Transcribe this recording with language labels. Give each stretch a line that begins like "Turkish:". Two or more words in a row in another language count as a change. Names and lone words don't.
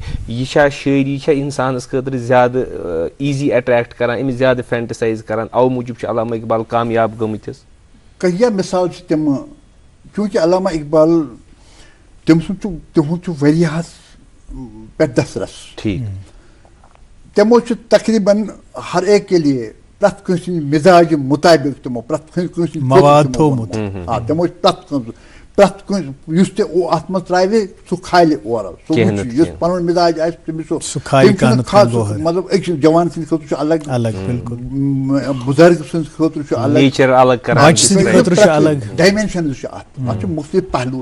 Kashmiri: یہِ چھا شعری چھا انسانس خٲطرٕ زیادٕ
English: easy attract
Kashmiri: کران أمِس زیادٕ فینٹسایز کران اوٕ موٗجوٗب چھِ علامہ اقبال کامیاب گٔمٕتۍ حظ. کہیا مثال چھِ تِم چوٗنٛکہِ علامہ اقبال تٔمۍ سُنٛد چھُ تِہُنٛد چھُ واریاہس پٮ۪ٹھ دسترس. ٹھیٖک. تِمو چھُ تقریٖباً
Urdu: ہر ایک کے لیے
Kashmiri: پرٛٮ۪تھ کٲنٛسہِ ہٕنٛدِ مِزاجہِ مُطٲبِق تِمو پرٛٮ۪تھ کٲنٛسہِ مواد تھوٚومُت. تِمو چھُ پرٛٮ۪تھ کٲنٛسہِ یُس تہِ اتھ منٛز ترٛاوِ سُہ کھالہِ اورٕ سُہ وٕچھِ یُس پنُن مِزاج آسہِ تٔمِس سُہ خاص مطلب أکِس جوان سٕنٛدِ خٲطرٕ چھُ الگ بُزرگ سٕنٛدِ خٲطرٕ چھُ الگ ڈایمینشنز چھِ اتھ چھُ مختلف پہلو.